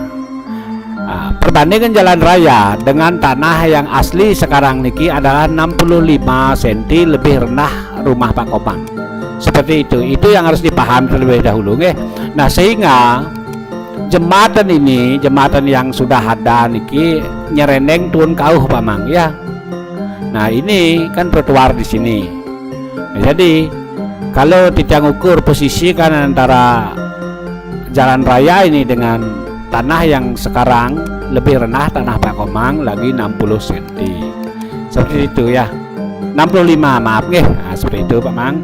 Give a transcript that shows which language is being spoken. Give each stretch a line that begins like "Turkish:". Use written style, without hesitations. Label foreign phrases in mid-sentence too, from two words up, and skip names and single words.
Indonesian: Perbandingan jalan raya dengan tanah yang asli sekarang niki adalah 65 cm lebih rendah rumah Pak Komang. Seperti itu yang harus dipahami terlebih dahulu, Nah sehingga jembatan ini, jembatan yang sudah ada niki
Balinese: nyereneng turun kauh
Indonesian: Pak Mang ya. Nah ini kan trotoar di sini. Nah, jadi kalau kita ukur posisi kan antara jalan raya ini dengan tanah yang sekarang lebih rendah tanah Pak Komang lagi 60 cm seperti itu ya, 65 maaf nah, seperti itu Pak Mang.